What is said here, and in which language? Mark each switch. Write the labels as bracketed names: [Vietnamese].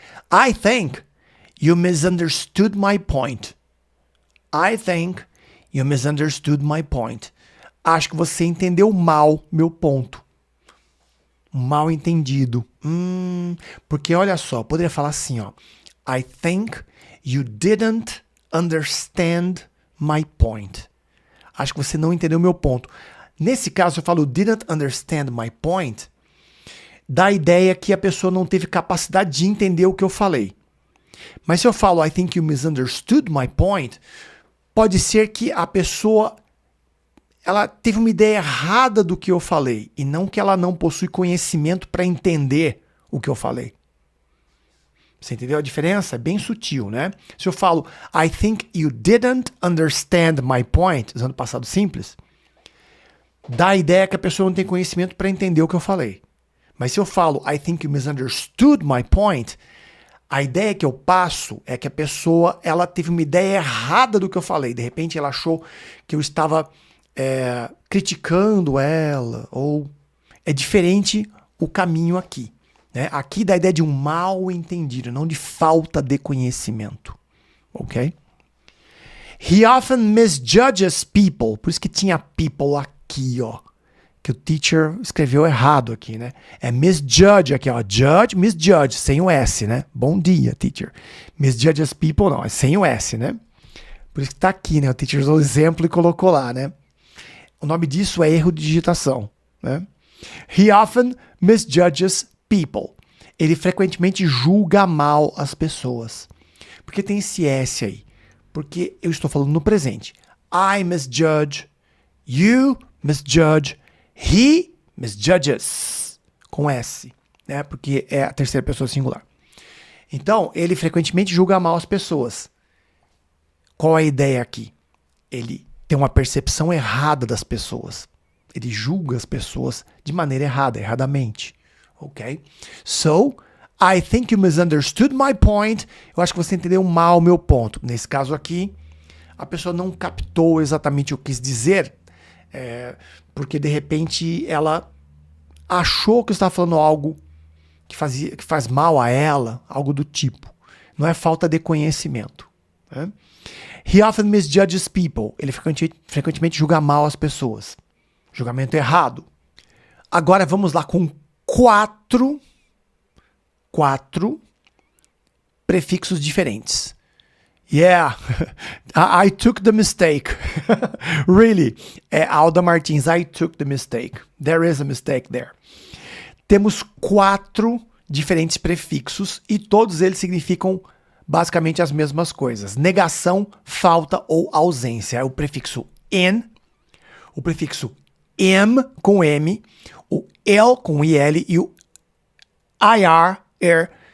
[English] I think you misunderstood my point. I think you misunderstood my point. [Portuguese] Acho que você entendeu mal meu ponto. Mal entendido. Porque olha só, poderia falar assim, ó. [English] I think you didn't understand my point. [Portuguese] Acho que você não entendeu meu ponto. Nesse caso, eu falo [English] didn't understand my point, [Portuguese] dá a ideia que a pessoa não teve capacidade de entender o que eu falei. Mas se eu falo [English] I think you misunderstood my point, [Portuguese] pode ser que a pessoa ela teve uma ideia errada do que eu falei e não que ela não possui conhecimento para entender o que eu falei. Você entendeu a diferença? É bem sutil, né? Se eu falo [English] I think you didn't understand my point, [Portuguese] usando passado simples, dá a ideia que a pessoa não tem conhecimento para entender o que eu falei. Mas se eu falo [English] I think you misunderstood my point, [Portuguese] a ideia que eu passo é que a pessoa ela teve uma ideia errada do que eu falei. De repente ela achou que eu estava criticando ela, ou é diferente o caminho aqui. Né? Aqui dá a ideia de um mal entendido, não de falta de conhecimento. Ok? [English] He often misjudges people. [Portuguese] Por isso que tinha people aqui, ó. Que o teacher escreveu errado aqui, né? É misjudge aqui, ó. Judge, misjudge, sem o S, né? Bom dia, teacher. [English] Misjudges people, [Portuguese] não, é sem o S, né? Por isso que tá aqui, né? O teacher usou o exemplo e colocou lá, né? O nome disso é erro de digitação, né? [English] He often misjudges people. [Portuguese] Ele frequentemente julga mal as pessoas. Por que tem esse S aí? Porque eu estou falando no presente. [English] I misjudge, you misjudge, he misjudges, [Portuguese] com S, né? Porque é a terceira pessoa singular. Então, ele frequentemente julga mal as pessoas. Qual a ideia aqui? Ele tem uma percepção errada das pessoas. Ele julga as pessoas de maneira errada, erradamente. Ok? [English] So, I think you misunderstood my point. [Portuguese] Eu acho que você entendeu mal o meu ponto. Nesse caso aqui, a pessoa não captou exatamente o que quis dizer, porque de repente ela achou que eu estava falando algo que faz mal a ela, algo do tipo. Não é falta de conhecimento. Né? [English] He often misjudges people. [Portuguese] Ele frequentemente julga mal as pessoas. Julgamento errado. Agora vamos lá com quatro prefixos diferentes. [English] Yeah, I took the mistake. Really, Alda Martins, I took the mistake. There is a mistake there. [Portuguese] Temos 4 diferentes prefixos e todos eles significam basicamente as mesmas coisas. Negação, falta ou ausência. É o prefixo in, o prefixo am com M, o L com IL e o IR.